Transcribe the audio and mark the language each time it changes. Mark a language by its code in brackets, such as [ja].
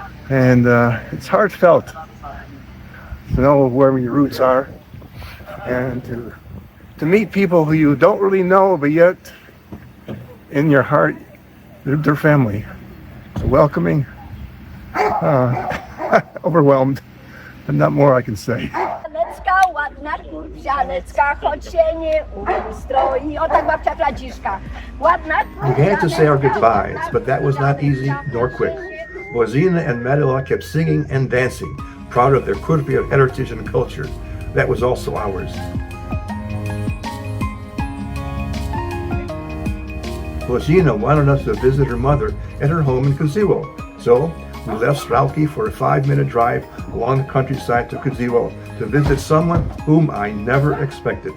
[en] And it's heartfelt to know where your roots are, and to meet people who you don't really know, but yet in your heart they're family. So welcoming, overwhelmed, and not more I can say. [pl] Ładna kurcianecka, choć się nie ustroi. O tak babcia Franciszka. Ładna [en] We had to say our goodbyes, but that was not easy nor quick. Bozina and Medela kept singing and dancing, proud of their Kurpia heritage and culture. That was also ours. Bozina wanted us to visit her mother at her home in Koziło, so we left Strauki for a 5-minute drive along the countryside to Koziło to visit someone whom I never expected.